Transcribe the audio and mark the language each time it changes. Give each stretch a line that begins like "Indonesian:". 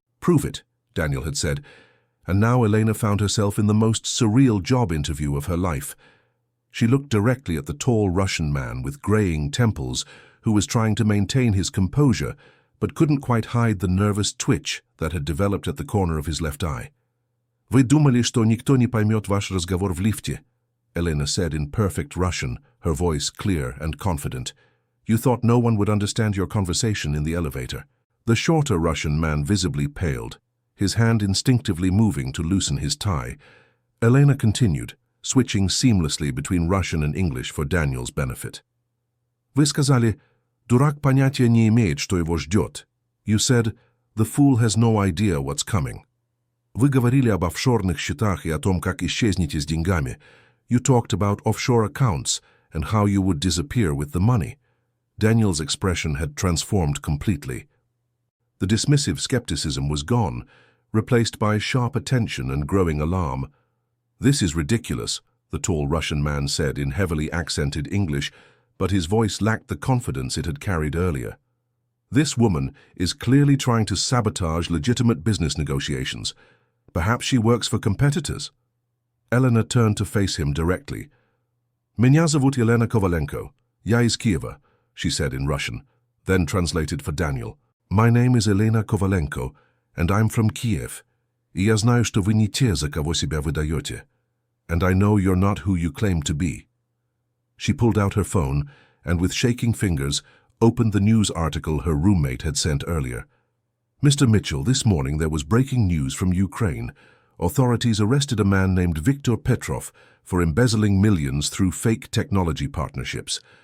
English: "Prove it," Daniel had said, and now Elena found herself in the most surreal job interview of her life. She looked directly at the tall Russian man with graying temples who was trying to maintain his composure but couldn't quite hide the nervous twitch that had developed at the corner of his left eye.
Russian: «Вы думали, что никто не поймет ваш разговор в лифте?»
English: Elena said in perfect Russian, her voice clear and confident. «You thought no one would understand your conversation in the elevator». The shorter Russian man visibly paled, his hand instinctively moving to loosen his tie. Elena continued, switching seamlessly between Russian and English for Daniel's benefit.
Russian: «Вы сказали, дурак понятия не имеет, что его ждет.
English: You said, the fool has no idea what's coming.
Russian: Вы говорили об офшорных счетах и о том, как исчезнете с деньгами.
English: You talked about offshore accounts and how you would disappear with the money». Daniel's expression had transformed completely. The dismissive skepticism was gone, replaced by sharp attention and growing alarm. «This is ridiculous», the tall Russian man said in heavily accented English, but his voice lacked the confidence it had carried earlier. «This woman is clearly trying to sabotage legitimate business negotiations. Perhaps she works for competitors». Elena turned to face him directly.
Russian: «Меня зовут Elena Kovalenko. Я из Kyiva»,
English: she said in Russian, then translated for Daniel. «My name is Elena Kovalenko, and I'm from Kiev.
Russian: И я знаю, что вы не те, за кого себя выдаете.
English: And I know you're not who you claim to be». She pulled out her phone and, with shaking fingers, opened the news article her roommate had sent earlier. «Mr. Mitchell, this morning there was breaking news from Ukraine. Authorities arrested a man named Viktor Petrov for embezzling millions through fake technology partnerships.